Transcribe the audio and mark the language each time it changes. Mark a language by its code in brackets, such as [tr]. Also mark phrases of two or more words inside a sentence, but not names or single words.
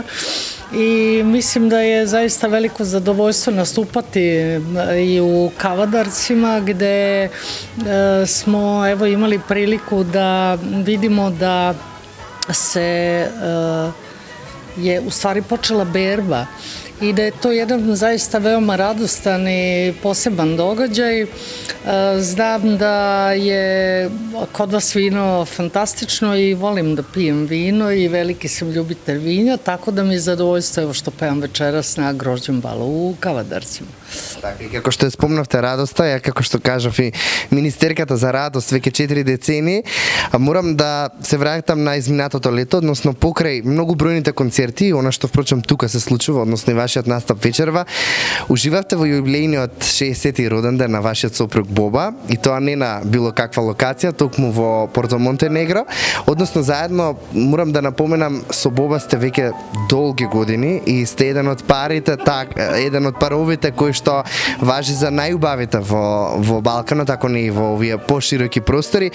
[sr] I mislim da je zaista veliko zadovoljstvo nastupati i u Kavadarcima gde smo evo imali priliku da vidimo da se je u stvari počela berba i da je to jedan zaista veoma radostan i poseban događaj. Znam da je kod vas vino fantastično i volim da pijem vino i veliki sam ljubitelj vinja, tako da mi je zadovoljstvo evo što pevam večeras na grožđem balu u Kavadarcima. [mk] Така, и како што ја спомнавте радоста, ја како што кажав и министерката за радост веќе 4 децении, морам да се враќам на изминатото лето, односно покрај многу бројните концерти, она што впрочем тука се случува, односно и вашиот настап вечерва, уживавте во јубилејниот 60-ти роден ден на вашиот сопруг Боба, и тоа не на било каква локација, токму во Порто Монтенегро, односно заедно морам да напоменам со Боба сте веќе долги години и сте еден од парите, еден од паровите кои што важи за најубавите во Балканот, ако не и во овие пошироки простори.